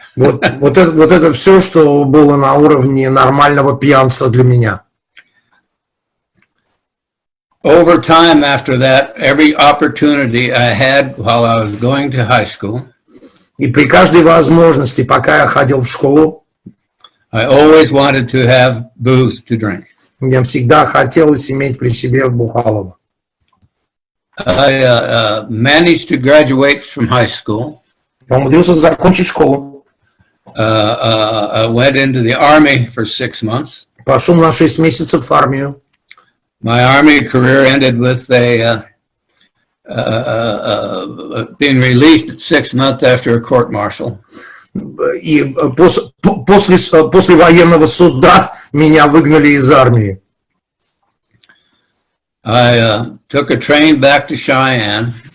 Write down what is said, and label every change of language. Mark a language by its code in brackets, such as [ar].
[ru] Вот это все, что было на уровне нормального пьянства для меня. [en] over time after that, every opportunity I had while I was going to high school, [ru] И при каждой возможности, пока я ходил в школу, [en] I always wanted to have booze to drink. [ru] мне всегда хотелось иметь при себе бухалова. [en] I managed to graduate from high school. [ru] Я умудрился закончить школу. [en] I went into the army for 6 months. [ru] Пошел на 6 месяцев в армию. [en] My army career ended with being released at 6 months after a court martial. [ru] И после военного суда меня выгнали из армии. [en] I took a train back to Cheyenne.